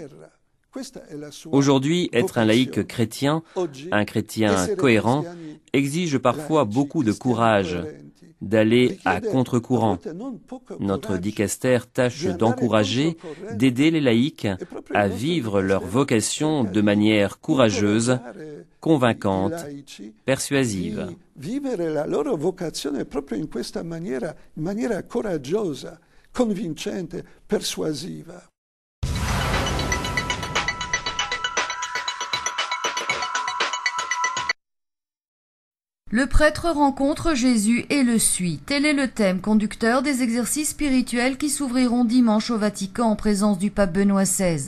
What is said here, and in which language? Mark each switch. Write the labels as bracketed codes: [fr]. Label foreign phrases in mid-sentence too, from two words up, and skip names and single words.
[fr] Aujourd'hui, être un laïc chrétien, un chrétien cohérent, exige parfois beaucoup de courage, d'aller à contre-courant. Notre dicaster tâche d'encourager, d'aider les laïcs à vivre leur vocation de manière courageuse, convaincante, persuasive. [it] Vivere la loro vocazione proprio in questa maniera coraggiosa, convincente, persuasiva. [fr] Le prêtre rencontre Jésus et le suit. Tel est le thème conducteur des exercices spirituels qui s'ouvriront dimanche au Vatican en présence du pape Benoît XVI.